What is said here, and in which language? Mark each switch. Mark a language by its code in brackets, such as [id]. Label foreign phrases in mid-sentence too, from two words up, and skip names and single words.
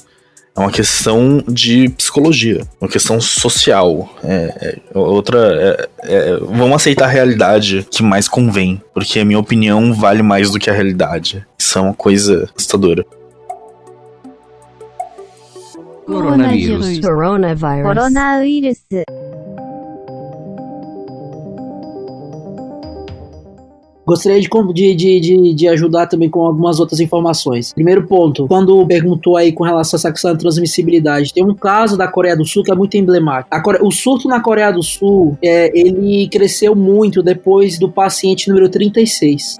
[pt] É uma questão de psicologia, uma questão social. Vamos aceitar a realidade que mais convém, porque a minha opinião vale mais do que a realidade. Isso é uma coisa assustadora. Coronavírus. [ja] コロナウイルス。 [pt] Gostaria de ajudar também com algumas outras informações. Primeiro ponto, quando perguntou aí com relação a essa questão da transmissibilidade, tem um caso da Coreia do Sul que é muito emblemático. O surto na Coreia do Sul, ele cresceu muito depois do paciente número 36.